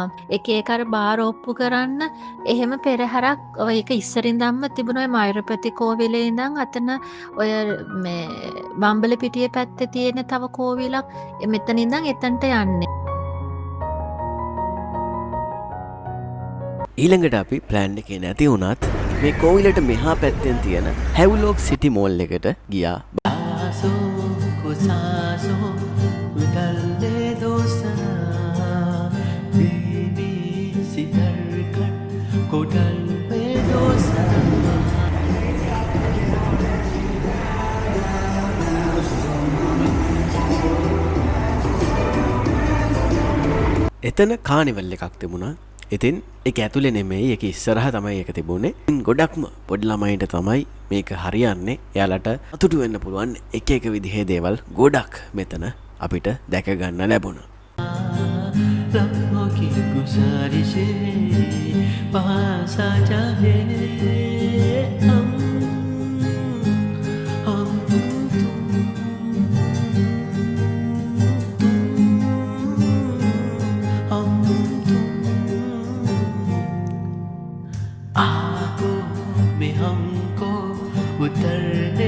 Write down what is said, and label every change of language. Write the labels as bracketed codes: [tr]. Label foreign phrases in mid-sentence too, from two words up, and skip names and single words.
[si] එක එක අර බාර ඔප්පු කරන්න එහෙම පෙරහැරක් ඔය එක ඉස්සරින්දම්ම තිබුණ ඔය මයුරපති කෝවිලේ ඉඳන් අතන ඔය මේ බම්බලපිටියේ පැත්තේ තියෙන තව කෝවිලක් මෙතන ඉඳන් එතනට යන්නේ. ඊළඟට අපි ප්ලෑන් එකේ නැති වුණත් මේ කෝවිලට මෙහා පැත්තෙන් තියෙන හැව්ලොක් සිටි මෝල් එකට ගියා. [hi] आँसों को सांसों उड़ाने दो सना धीमी सी धड़कन को ढलने दो सना. [si] එතන කානිවල් එකක් තිබුණා. ඉතින් ඒක ඇතුලේ නෙමෙයි ඒක ඉස්සරහා තමයි ඒක තිබුණේ. ගොඩක්ම පොඩි ළමයින්ට තමයි මේක හරියන්නේ. එයාලට අතුටු වෙන්න පුළුවන් එක එක විදිහේ දේවල් ගොඩක් මෙතන අපිට දැක ගන්න ලැබුණා. [hi] लम्हों की गुजारिश पास आ जाए हम आँखों में हमको उतरने